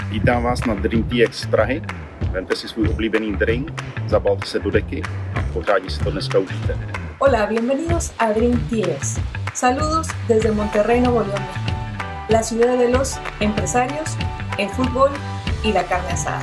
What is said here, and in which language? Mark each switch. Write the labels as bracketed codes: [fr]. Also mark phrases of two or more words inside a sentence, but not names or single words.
[cs] Vítám vás na Dream TX z Prahy. Vemte si svůj oblíbený drink, zabalte se do deky a pořádně si to dneska užijte. [es] Hola, bienvenidos a Dream TX. Saludos desde Monterrey, Nuevo León, la ciudad de los empresarios, el fútbol y la carne asada.